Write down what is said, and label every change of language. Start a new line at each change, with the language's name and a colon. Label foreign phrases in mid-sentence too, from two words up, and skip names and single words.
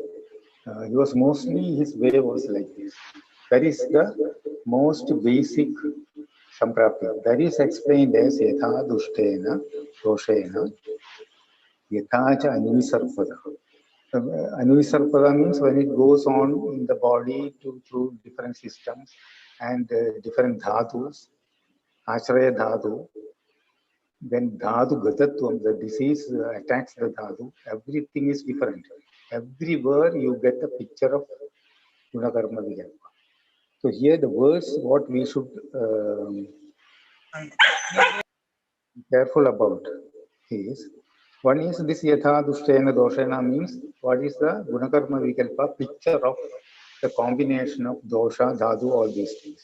English: He was mostly, his way was like this. That is the most basic Samprapti. That is explained as
Sanskrit: Yatha Dushtena Doshena Yathacha Anuvisarpada.
English: Anuvisarpada means when it goes on in the body through different systems and different dhatus,
Sanskrit: Ashraya dhatu,
English: then
Sanskrit: dhatu gatatvam,
English: the disease attacks the dhatu, everything is different. Everywhere you get a picture of
Sanskrit: Gunakarma Vikalpa.
English: So here the words, what we should be careful about is, one is this
Sanskrit: Yatha Dushtena Doshena
English: means what is the
Sanskrit: Gunakarma Vikalpa
English: picture of the combination of dosha, dhatu, all these things.